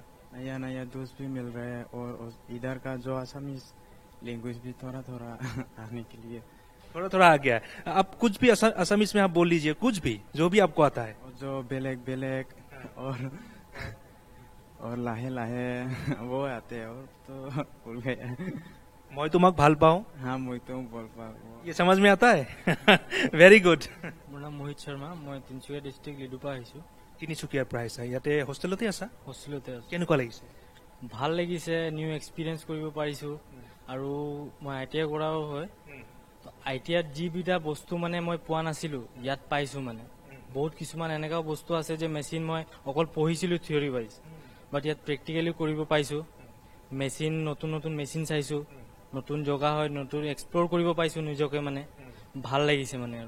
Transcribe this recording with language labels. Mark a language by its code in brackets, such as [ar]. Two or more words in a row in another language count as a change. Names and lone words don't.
[hi] नया नया दोस्त भी मिल रहा है और इधर का जो [en] Assamese language [hi] भी थोड़ा थोड़ा आने के लिए थोड़ा थोड़ा आ गया है आप कुछ भी असमीज में आप बोल लीजिए कुछ भी जो भी आपको आता है जो बेलेग और [as] লাহে লাহে [hi] वो आते हैं और तो भूल गए [as] मैं तुमक ভাল পাওঁ [hi] हाँ मैं तो बोल पाऊँ ये समझ में आता है [en] very good [as] মোৰ নাম মোহিত শৰ্মা মই তিনিচুকীয়া ডিষ্ট্ৰিক্ট লিডুপা আহিছোঁ তিনিচুকীয়াৰ পৰা আহিছা ইয়াতে হোষ্টেলতে আছা হোষ্টেলতে আছোঁ কেনেকুৱা লাগিছে ভাল লাগিছে [en] new experience [as] কৰিব পাৰিছোঁ আৰু মই ITI কৰাও হয় ITIত যিবিধা বস্তু মানে মই পোৱা নাছিলোঁ ইয়াত পাইছোঁ মানে বহুত কিছুমান এনেকুৱা বস্তু আছে যে মেচিন মই অকল পঢ়িছিলোঁ [en] theory wise but [as] ইয়াত প্ৰেক্টিকেলি কৰিব পাইছোঁ মেচিন নতুন নতুন মেচিন চাইছোঁ নতুন জগা হয় নতুন এক্সপ্ল'ৰ কৰিব পাইছোঁ নিজকে মানে ভাল লাগিছে মানে আৰু